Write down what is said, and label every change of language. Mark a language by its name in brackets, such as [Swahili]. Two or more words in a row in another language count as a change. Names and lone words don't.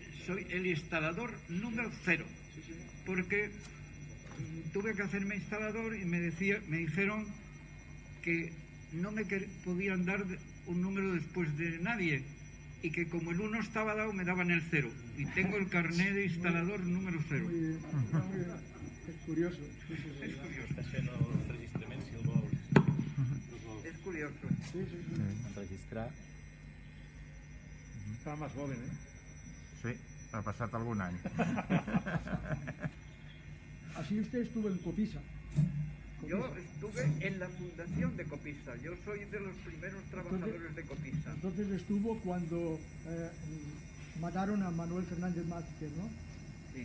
[Spanish] Soy el instalador número 0. Porque tuve que hacerme instalador y me dijeron que no me podían dar un número después de nadie y que como el 1 estaba dado me daban el 0 y tengo el carné de instalador número 0. Muy bien, muy bien. Es curioso. Sí, sí, sí. Es curioso. [Catalan] Està fent el registrament, si el vols [Spanish] Es curioso. Sí, sí, sí. [Catalan] enregistrar. [Spanish] Estaba más joven, ¿eh? [Catalan] Sí, ha passat algun any. [Spanish] Así usted estuvo en Copisa. Yo estuve en la fundación de Copisa. Yo soy de los primeros trabajadores de Copisa. Entonces estuvo cuando mataron a Manuel Fernández Márquez, ¿no? Sí.